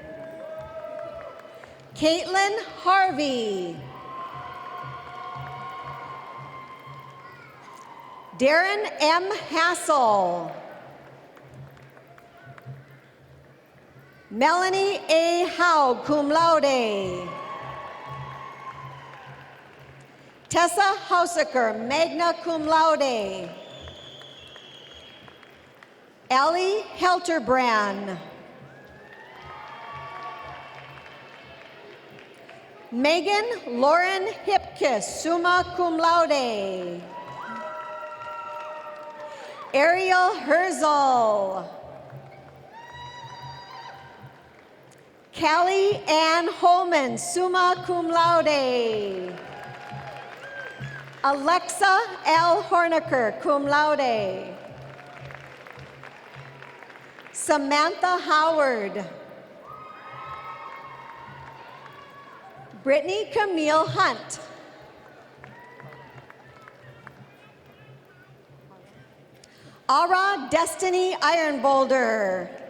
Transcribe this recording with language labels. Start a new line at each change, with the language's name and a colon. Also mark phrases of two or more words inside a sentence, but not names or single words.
English: Caitlin Harvey. Darren M. Hassel. Melanie A. Howe,
Latin: cum laude.
English: Tessa Hausaker,
Latin: magna cum laude.
English: Ellie Helterbrand. Megan Lauren Hipkiss,
Latin: summa cum laude.
English: Ariel Herzl. Callie Ann Holman,
Latin: summa cum laude.
English: Alexa L. Horniker,
Latin: cum laude.
English: Samantha Howard. Brittany Camille Hunt. Ara Destiny Ironboulder.